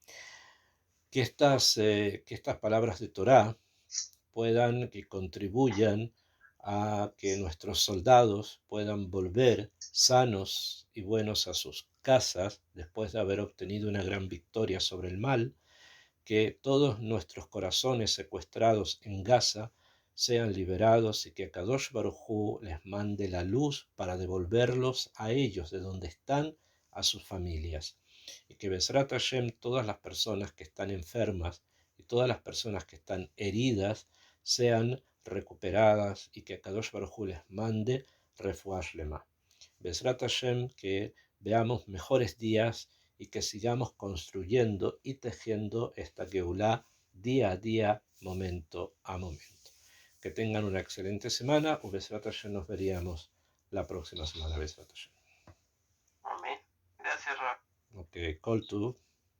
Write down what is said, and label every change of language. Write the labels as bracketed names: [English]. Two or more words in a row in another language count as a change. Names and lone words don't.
[Spanish] Que estas palabras de Torah que contribuyan a que nuestros soldados puedan volver sanos y buenos a sus casas después de haber obtenido una gran victoria sobre el mal, que todos nuestros corazones secuestrados en Gaza sean liberados y que [Hebrew] קדוש ברוך הוא [Spanish] les mande la luz para devolverlos a ellos de donde están, a sus familias. Y que [Hebrew] בעזרת השם, [Spanish] todas las personas que están enfermas y todas las personas que están heridas sean recuperadas y que [Hebrew] קדוש ברוך הוא [Spanish] les mande [Hebrew] רפואה שלמה. בעזרת השם, [Spanish] que veamos mejores días y que sigamos construyendo y tejiendo esta Geulah día a día, momento a momento. Que tengan una excelente semana. [Hebrew] בעזרת השם, [Spanish] nos veríamos la próxima semana. [Hebrew] בעזרת השם. [Spanish] Amén. Gracias, Rab. [English] Ok, call to.